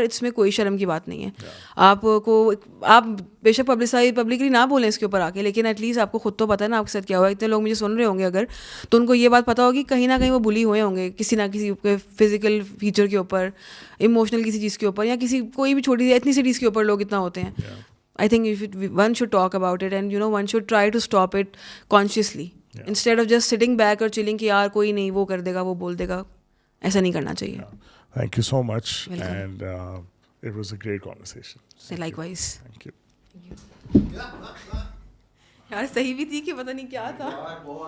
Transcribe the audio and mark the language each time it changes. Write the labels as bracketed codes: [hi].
[ur] اس میں کوئی شرم کی بات نہیں ہے. آپ بے شک پبلکلی نہ بولیں اس کے اوپر آ کے, لیکن [en] at least [ur] آپ کو خود تو پتہ ہے نا آپ کے ساتھ کیا ہوا ہے. اتنے لوگ مجھے سن رہے ہوں گے اگر, تو ان کو یہ بات پتہ ہوگی کہیں نہ کہیں وہ بلی ہوئے ہوں گے کسی نہ کسی فزیکل فیچر کے اوپر, ایموشنل کسی چیز کے اوپر, یا کسی کوئی بھی چھوٹی سی ایتھنیسٹیز کے اوپر لوگ اتنا ہوتے ہیں. [en] I think one should talk about it and one should try to stop it consciously instead of just sitting back اور chilling [ur] کہ یار کوئی نہیں, وہ کر دے گا, وہ بول دے گا. ایسا نہیں کرنا چاہیے. [en] Thank you so much. And it was a great conversation. Likewise. Thank you. [ur] یار صحیح بھی تھی کہ پتہ نہیں کیا تھا.